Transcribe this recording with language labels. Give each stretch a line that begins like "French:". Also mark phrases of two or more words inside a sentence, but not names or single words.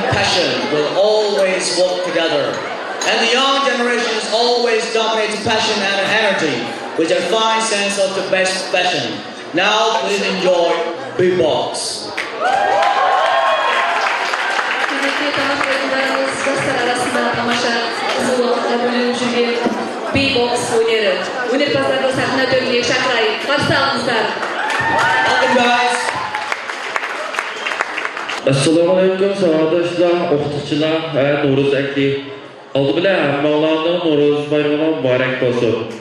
English: passion will always work together. And the young generations always dominate passion and energy with their fine sense of the best fashion. Now please enjoy BeatBox.
Kazakh: BeatBox өнері. Өнерпаздарды сахна төріне шақырайық. Қарсы алыңыздар.
English: Welcome guys.
Arabic: السلام عليكم,
Uzbek: savadoshlar, o'qituvchilar, Nuruz aka. Oldi bilan hammalarning Nuruz bayrami muborak bo'lsin.